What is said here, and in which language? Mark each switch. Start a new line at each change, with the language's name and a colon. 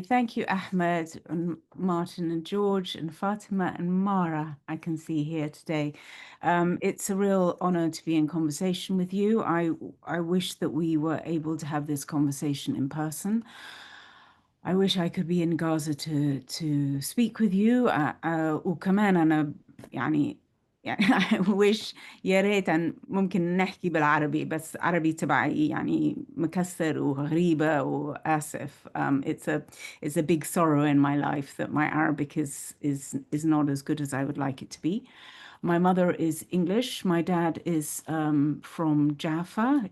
English: Thank you, Ahmed and Martin and George and Fatima and Mara, I can see here today. It's a real honor to be in conversation with you. I wish that we were able to have this conversation in person. I wish I could be in Gaza to speak with you.
Arabic: وكمان أنا يعني
English: I wish
Arabic: يا ريت أن ممكن نحكي بالعربي بس عربي تبعي يعني مكسر وغريبة وآسف.
English: It's a big sorrow in my life that my Arabic is not as good as I would like it to be. My mother is English. My dad is from Jaffa.